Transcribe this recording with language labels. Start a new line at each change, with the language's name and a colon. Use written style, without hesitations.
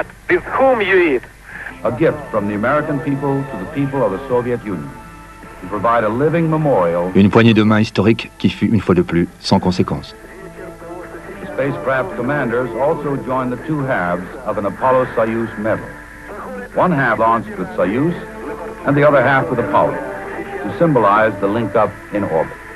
English: A gift from the American people to the people of the Soviet Union. To provide a living memorial.
French: Une poignée de main historique qui fut, une fois de plus, sans conséquence.
English: The spacecraft commanders also joined the two halves of an Apollo-Soyuz medal. One half launched with Soyuz, and the other half with Apollo, to symbolize the link-up in orbit.